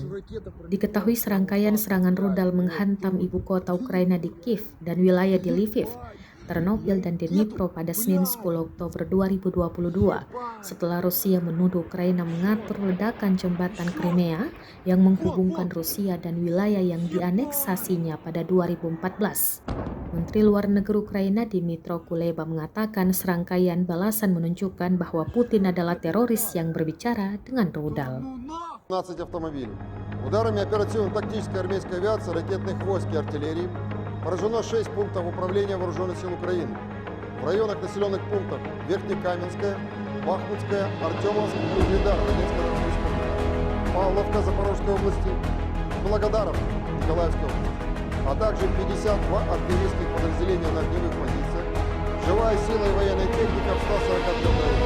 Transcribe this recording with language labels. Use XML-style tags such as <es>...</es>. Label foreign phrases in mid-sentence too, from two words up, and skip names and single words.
<id>Diketahui serangkaian serangan rudal menghantam ibu kota Ukraina di Kiev dan wilayah di Lviv, Ternopil, dan Dnipro pada Senin 10 Oktober 2022 setelah Rusia menuduh Ukraina mengatur ledakan jembatan Crimea yang menghubungkan Rusia dan wilayah yang dianeksasinya pada 2014. Menteri Luar Negeri Ukraina Dmytro Kuleba mengatakan serangkaian balasan menunjukkan bahwa Putin adalah teroris yang berbicara dengan rudal.</id> <ru>15 автомобилей. Ударами оперативно-тактической армейской авиации, ракетных войск и артиллерии поражено 6 пунктов управления вооруженных сил Украины. В районах населенных пунктов Верхнекаменская, Бахмутская, Артемовск, Угледар, Донецкая республика, Павловка Запорожской области, Благодаров Николаевской области, а также 52 артиллерийских подразделения на огневых позициях, живая сила и военная техника в 143 районах.</ru>